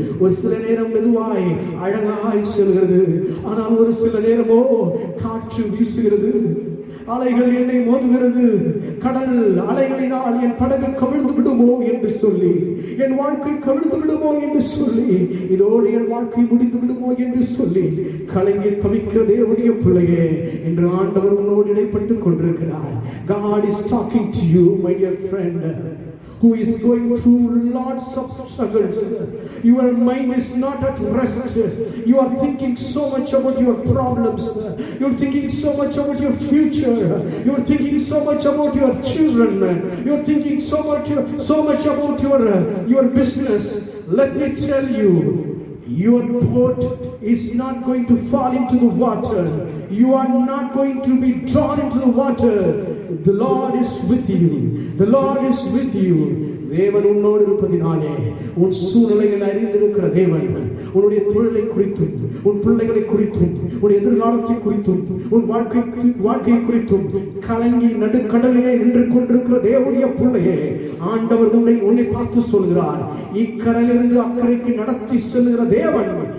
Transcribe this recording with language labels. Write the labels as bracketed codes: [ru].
[ta] ஒரு சில நேரம் மெதுவாய் அழகாய் செல்கிறது. ஆனால் ஒரு சில நேரமோ காற்று வீசுகிறது, அலைகள் என்னை மோதுகிறது. கடல் அலைகளினால் என் படகு கவிழ்ந்து விடுமோ என்று சொல்லி, என் வாழ்க்கை கவிழ்ந்து விடுமோ என்று சொல்லி, இதோடு என் வாழ்க்கை முடிந்து விடுமோ என்று சொல்லி கலங்கி தவிக்கிற தேவனுடைய பிள்ளையே, என்று ஆண்டவர் உன்னோடு இடைப்பட்டுக் கொண்டிருக்கிறார். [en] God is talking to you, my dear friend, who is going through lots of struggles. Your mind is not at rest. You are thinking so much about your problems. You are thinking so much about your future. You are thinking so much about your children. You are thinking so much about your business. Let me tell you, your boat is not going to fall into the water. You are not going to be drawn into the water. The Lord is with you. The Lord is with you. [ta] தேவன் உன்னோடு இருப்பதினாலே உன் சூழ்நிலைகள் அறிந்திருக்கிற தேவன் உன்னுடைய தொழிலை குறித்தும், உன் பிள்ளைகளை குறித்தும், உன் எதிர்காலத்தை குறித்தும், உன் வாழ்க்கை குறித்தும் கலங்கி நடுக்கடலிலே நின்று கொண்டிருக்கிற தேவனுடைய பிள்ளையே, ஆண்டவர் உன்னை பார்த்து சொல்கிறார், இக்கரையிலிருந்து அக்கறைக்கு நடத்தி செல்கிற தேவன்